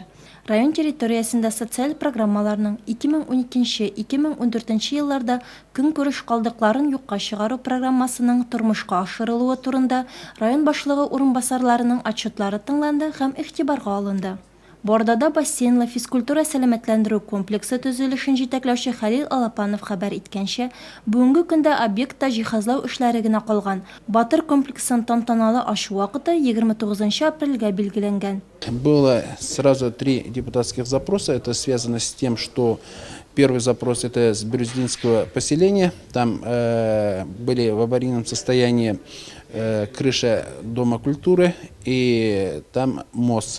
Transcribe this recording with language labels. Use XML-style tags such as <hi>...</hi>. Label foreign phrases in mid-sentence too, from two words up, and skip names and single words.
<tt>Район территориясында социаль программаларның 2012-2014 елларда көнкүреш калдыкларын юкка чыгару программасының тормышка ашырылуы турында район башлыгы урынбасарларының отчетлары тыңланды һәм игътибарга алынды. Бordada бассейнлы физкультура сәламәтләндерү комплексы төзелешен җитәкләүче Хәлил Алапанов хәбәр иткәнчә, бүгенге көндә объектта җиһазлау эшләре генә калган. Батыр комплексын тантаналы ачу вакыты 29 апрельгә билгеләнгән.</tt> <ru>Было сразу 3 депутатских запроса. Это связано с тем, что первый запрос это с Бирюздинского поселения. Там были в аварийном состоянии крыша Дома культуры и там мост.</ru>